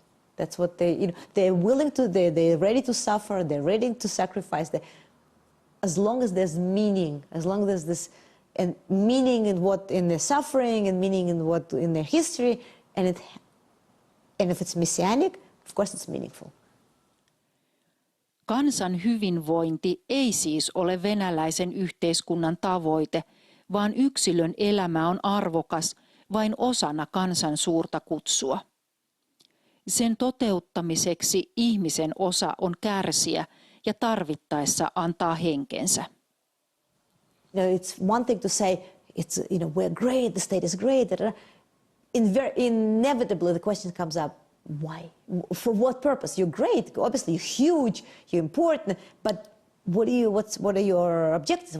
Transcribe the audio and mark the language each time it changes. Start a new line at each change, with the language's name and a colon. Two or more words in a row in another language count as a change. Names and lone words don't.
English: That's what they're willing to. They're ready to suffer. They're ready to sacrifice. As long as there's meaning, as long as there's this, and meaning in their suffering, and meaning in their history, and if it's messianic, of course it's meaningful.
Finnish: Kansan hyvinvointi ei siis ole venäläisen yhteiskunnan tavoite, vaan yksilön elämä on arvokas vain osana kansan suurta kutsua. Sen toteuttamiseksi ihmisen osa on kärsiä ja tarvittaessa antaa henkensä.
English: It's one thing to say, we're great, the state is great. Inevitably, the question comes up, why? For what purpose? You're great, obviously you're huge, you're important, but what are your objectives?